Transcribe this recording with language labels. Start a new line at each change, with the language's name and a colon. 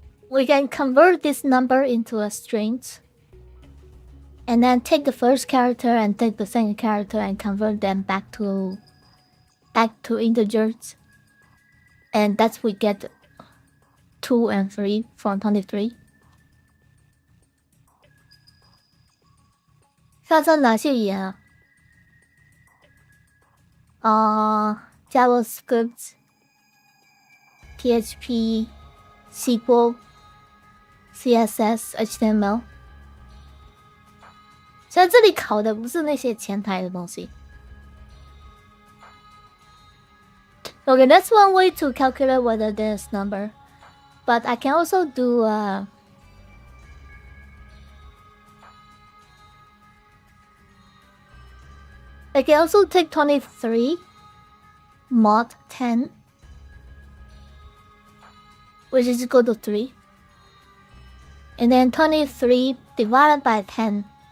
English: we can convert this number into a string, and then take the first character and take the second character and convert them back to integers, and that's we get 2 and 3 from 23.
Chinese: 像这哪些语言啊？JavaScript、PHP、SQL、CSS、HTML。所以这里考的不是那些前台的东西。
English: Okay, that's one way to calculate whether there's number, but I can also do I can also take 23 mod 10, which is equal to 3, and then 23 divided by 10.